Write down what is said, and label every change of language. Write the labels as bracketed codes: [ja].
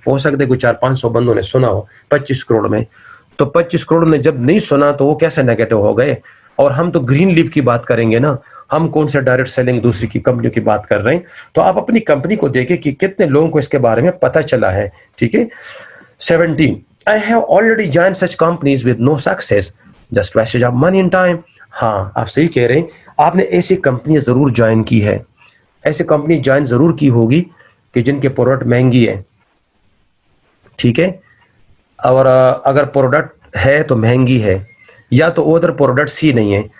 [ur] ہو سکتا ہے کوئی 400-500 بندوں نے سنا ہو 25 کروڑ میں. تو 25 کروڑ نے جب نہیں سنا تو وہ کیسے نیگیٹو ہو گئے؟ اور ہم تو گرین لیف کی بات کریں گے نا، ہم کون سے ڈائریکٹ سیلنگ دوسری کی کمپنیوں کی بات کر رہے ہیں. تو آپ اپنی کمپنی کو دیکھیں کہ کتنے لوگوں کو اس کے بارے میں پتہ چلا ہے. ٹھیک ہے. [en] 17 I have already joined such companies with no success, just wastage of money and time. [ur] ہاں آپ صحیح کہہ رہے ہیں، آپ نے ایسی کمپنی ضرور جوائن کی ہے، ایسی کمپنی جوائن ضرور کی ہوگی کہ جن کے پروڈکٹ مہنگی ہے. ٹھیک ہے. اور اگر پروڈکٹ ہے تو مہنگی ہے، یا تو ادھر پروڈکٹس ہی نہیں ہے.